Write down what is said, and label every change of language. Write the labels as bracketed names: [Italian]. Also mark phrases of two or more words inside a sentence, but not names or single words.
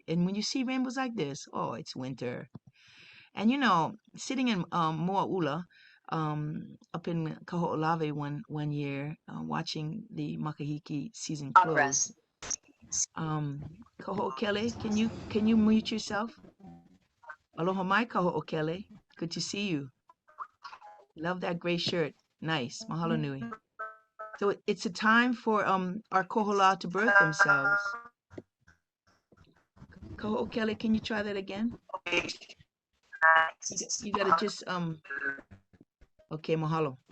[English] And when you see rainbows like this, oh, it's winter. And you know, sitting in Moa'ula, up in Kaho'olawe one year, watching the Makahiki season close. Kaho'okele, can you mute yourself? [Hawaiian] Aloha mai Kaho'okele. [English] Good to see you. Love that gray shirt. Nice. [Hawaiian] Mahalo nui. [English] So it's a time for our kohola to birth themselves. Kaho'okele, can you try that again? You gotta just okay, mahalo.